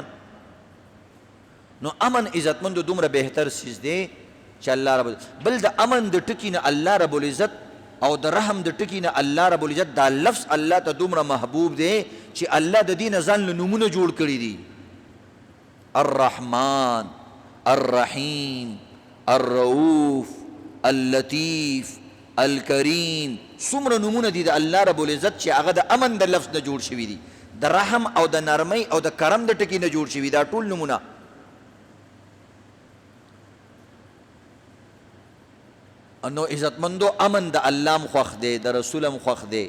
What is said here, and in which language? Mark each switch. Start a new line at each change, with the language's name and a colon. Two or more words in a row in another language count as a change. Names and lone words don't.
Pashto: نو امن عزتمندو دومره بهتر څیز دی چې الله رب بل د امن د ټکي نه
Arabic: الله رب العزت
Pashto: او د رحم د ټکي نه
Arabic: الله رب العزت
Pashto: دا لفظ الله ته دومره محبوب دی چې الله د دې نه ځان له نومونه جوړ کړي دي. الرحمن، الرحیم، الرؤوف، اللطیف، الکریم، څومره نومونه دي د
Arabic: الله رب العزت
Pashto: چې هغه د امن د لفظ نه جوړ شوي دي، د رحم او د نرمۍ او د کرم د ټکي نه جوړ شوي. دا ټول نومونه نو عزتمندو امن د الله م خوښ دی، د رسول م خوښ دی.